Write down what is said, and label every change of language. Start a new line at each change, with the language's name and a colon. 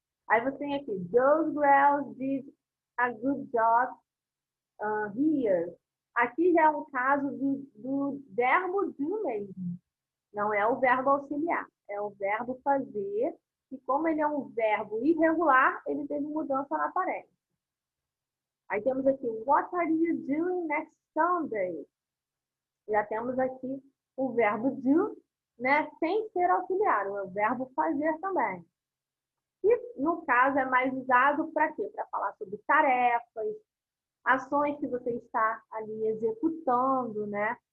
Portuguese: Aí você tem aqui,
English: those girls did a good job here.
Portuguese: Aqui já é um caso do verbo do mesmo. Não é o verbo auxiliar, é o verbo fazer. E como ele é um verbo irregular, ele teve mudança na aparência. Aí temos aqui,
English: what are you doing next Sunday?
Portuguese: Já temos aqui o verbo do, né, sem ser auxiliar, o verbo fazer também. E, no caso, é mais usado para quê? Para falar sobre tarefas, ações que você está ali executando, né?